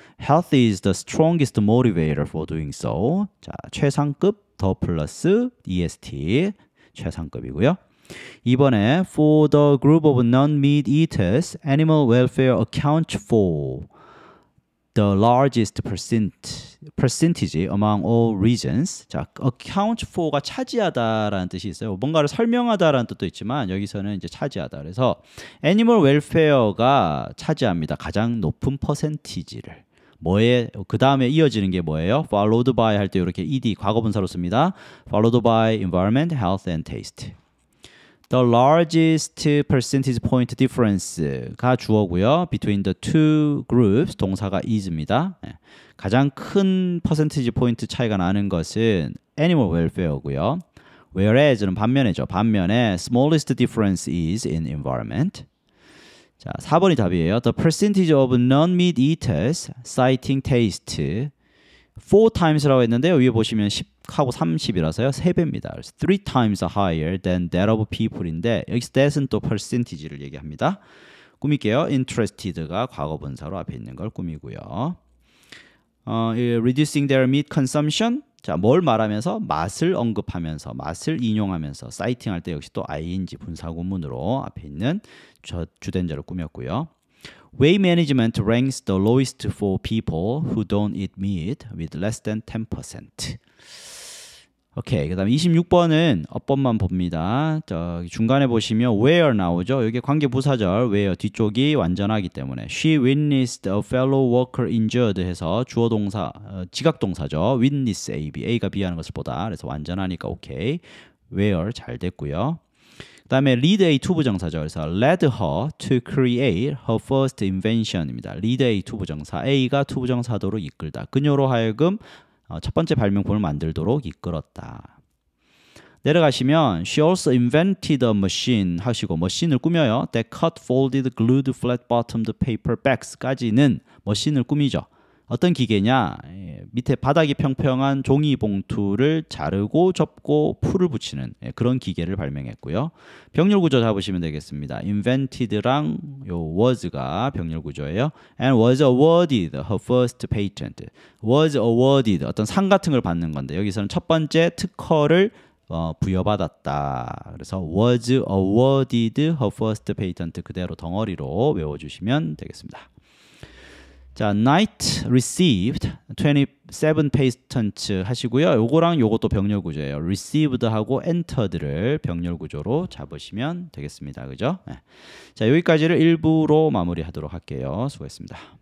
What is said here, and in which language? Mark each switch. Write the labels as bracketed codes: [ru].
[en] Health is the strongest motivator for doing so. [ko] 자, 최상급 더 플러스 EST 최상급이고요. 이번에 [en] for the group of non-meat eaters, animal welfare accounts for the largest percentage among all regions. [ko] 자, account for가 차지하다라는 뜻이 있어요. 뭔가를 설명하다라는 뜻도 있지만 여기서는 이제 차지하다. 그래서 animal welfare가 차지합니다. 가장 높은 퍼센티지를. 뭐에 그 다음에 이어지는 게 뭐예요? Followed by 할 때 이렇게 ed 과거분사로 씁니다. [en] Followed by environment, health, and taste. The largest percentage point difference가 주어고요. Between the two groups 동사가 is입니다. [ko] 가장 큰 퍼센티지 포인트 차이가 나는 것은 animal welfare고요. Whereas는 반면에죠. [en] 반면에 smallest difference is in environment. [ko] 자, 4번이 답이에요. [en] The percentage of non-meat eaters citing taste 4times라고 했는데요. [ko] 위에 보시면 10하고 30이라서요. 3배입니다. [en] 그래서 3 times higher than that of people인데 [ko] 여기서 that은 또 percentage를 얘기합니다. 꾸밀게요. Interested가 과거분사로 앞에 있는 걸 꾸미고요. [en] Reducing their meat consumption. [ko] 자, 뭘 말하면서? 맛을 언급하면서, 맛을 인용하면서 citing 할 때 역시 또 ing 분사구문으로 앞에 있는 주된자를 꾸몄고요. [en] Weight management ranks the lowest for people who don't eat meat with less than 10%. [ko] 오케이. 그다음 26번은 어법만 봅니다. 저기 중간에 보시면 where 나오죠. 여기 관계 부사절 where 뒤쪽이 완전하기 때문에 [en] she witnessed a fellow worker injured [ko] 해서 주어 동사 지각 동사죠. witness A가 B하는 것을 보다. 그래서 완전하니까 오케이. where 잘 됐고요. 그다음에 lead A 투부정사죠. 그래서 [en] led her to create her first invention입니다. [ko] lead A 투부정사 A가 투부정사도로 이끌다. 그녀로 하여금 첫 번째 발명품을 만들도록 이끌었다. 내려가시면 [en] she also invented a machine 하시고 [ko] 머신을 꾸며요. [en] that cut folded glued flat-bottomed paper bags까지는 [ko] 머신을 꾸미죠. 어떤 기계냐? 밑에 바닥이 평평한 종이 봉투를 자르고 접고 풀을 붙이는 그런 기계를 발명했고요. 병렬 구조 잡으시면 되겠습니다. invented랑 요 was가 병렬 구조예요. [en] and was awarded her first patent. [ko] was awarded 어떤 상 같은 걸 받는 건데 여기서는 첫 번째 특허를 부여받았다. 그래서 [en] was awarded her first patent [ko] 그대로 덩어리로 외워주시면 되겠습니다. [en] 자, Knight received 27 patents 하시고요. [ko] 요거랑 요것도 병렬 구조예요. received하고 entered를 병렬 구조로 잡으시면 되겠습니다. 그죠? 네. 자, 여기까지를 1부로 마무리하도록 할게요. 수고했습니다.